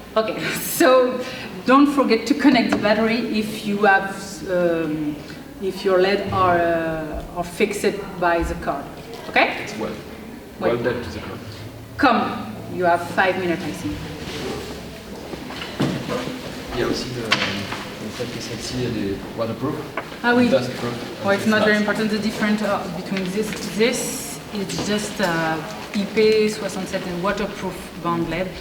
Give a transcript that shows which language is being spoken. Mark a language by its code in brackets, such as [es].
[en] Okay, so don't forget to connect the battery if you have, if your LED are fixed by the card. Okay? It's welded to the card. Come, you have 5 minutes, I think. [fr] Il y a aussi le fait que celle-ci elle est waterproof. Ah oui. [en] Dustproof. Well, it's not very important. The difference between this is just IP67 and waterproof bond LED.